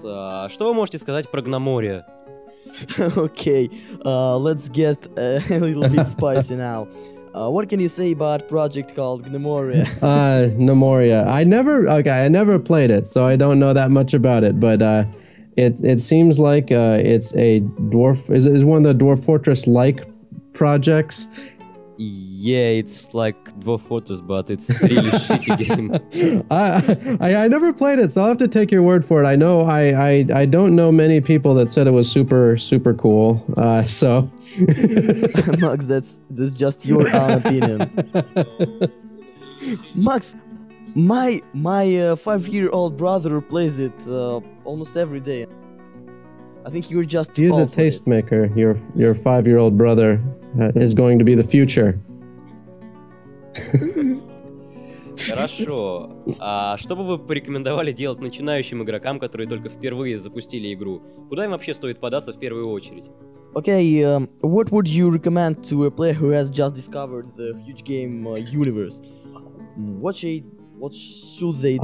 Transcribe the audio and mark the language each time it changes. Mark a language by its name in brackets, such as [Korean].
[Russian] Что вы можете сказать про Гномория? [English] Okay, let's get a little bit spicy now. What can you say about a project called Gnomoria? Gnomoria. I never played it, so I don't know that much about it. But it seems like it's a dwarf. Is one of the Dwarf Fortress like projects? Yeah, it's like Dwarf Fortress, but it's a really shitty game. I never played it, so I'll have to take your word for it. I know I don't know many people that said it was super super cool. So Max, that's just your own opinion. Max, my 5-year-old brother plays it almost every day. I think you're just too He is a old for this. tastemaker. Your 5-year-old brother is going to be the future. [Russian] Хорошо. А что бы вы порекомендовали делать начинающим игрокам, которые только впервые запустили игру? Куда им вообще стоит податься в первую очередь? [English] Okay, what would you recommend to a player who has just discovered the huge game universe? What should they do first?